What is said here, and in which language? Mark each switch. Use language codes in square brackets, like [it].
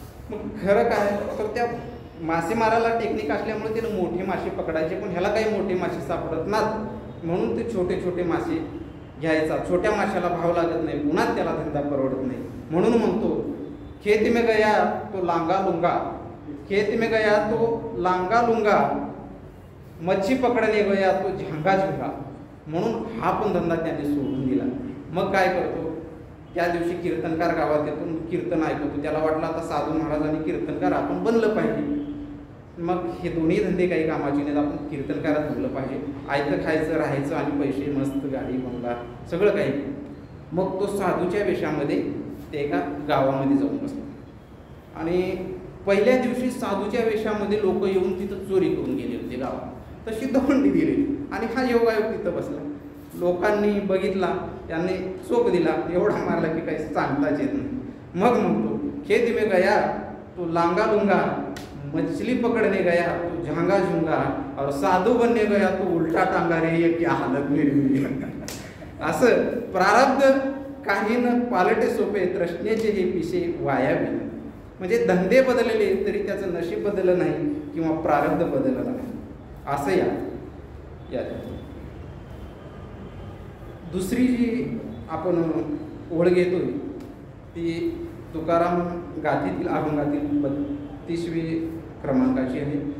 [mr] मग खरं काय तर त्या मासेमाराला टेक्निक असल्यामुळे त्यानं मोठे मासे पकडायचे, पण ह्याला काही मोठे मासे सापडत नाहीत. म्हणून ते छोटे छोटे मासे घ्यायचा, छोट्या माशाला भाव लागत नाही, पुन्हा त्याला धंदा परवडत नाही. म्हणून म्हणतो [hi] खेत में गया तो लांगा लुंगा, खेत में गया तो लांगा लुंगा, मच्छी पकडणे गया तो झांगा झुंगा. [mr] म्हणून हा पण धंदा त्याने सोडून दिला. मग काय करतो, त्या दिवशी कीर्तनकार गावात येतो, कीर्तन ऐकतो. त्याला वाटलं आता साधू महाराज आणि कीर्तनकार आपण बनलं पाहिजे. मग हे दोन्ही धंदे काही कामाचे नाहीत, आपण कीर्तनकारात बनलं पाहिजे. आयतं खायचं, राहायचं आणि पैसे, मस्त गाडी बंगला सगळं काही. मग तो साधूच्या वेशामध्ये ते एका गावामध्ये जाऊन बसला. आणि पहिल्या दिवशी साधूच्या वेशामध्ये लोक येऊन तिथं चोरी करून गेले होते गावात. तशी दवंडी दिलेली आणि हा योगायोग तिथं बसला. लोकांनी बघितला, त्यांनी चोप दिला, एवढा मारला की काही सांगताच येत नाही. मग म्हणतो [hi] खेत में गया तो लांगा लुंगा, मछली पकड़ने गया तो झांगा झुंगा, और साधू बनने गया तो उलटा टांगा रे, ये क्या हालत मेरी. [mr] असं प्रारब्ध काही न पालटे सोपे, तृष्णेचे हे पिशे वाया गेले. म्हणजे धंदे बदलले तरी त्याचं नशीब बदललं नाही किंवा प्रारब्ध बदललं नाही. असं या दुसरी जी आपण ओळ घेतोय ती तुकाराम गाथेतील अभंगातील 32वी क्रमांकाची आहे.